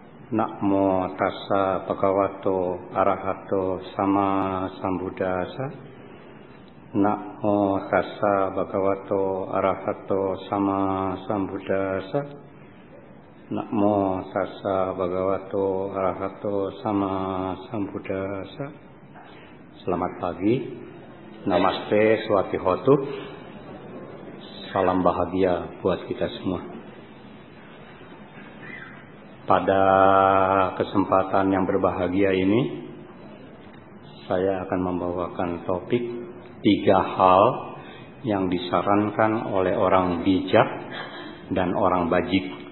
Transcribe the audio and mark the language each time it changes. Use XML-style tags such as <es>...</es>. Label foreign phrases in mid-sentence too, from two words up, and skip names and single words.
<pi>Namo tassa bhagavato arahato sama sambuddhassa. Namo tassa bhagavato arahato sama sambuddhassa. Namo tassa bhagavato arahato sama sambuddhassa.</pi> <id>Selamat pagi.</id> <pi>Namaste Swatihotu.</pi> <id>Salam bahagia buat kita semua. Pada kesempatan yang berbahagia ini, saya akan membawakan topik 3 hal yang disarankan oleh orang bijak dan orang bajik.</id>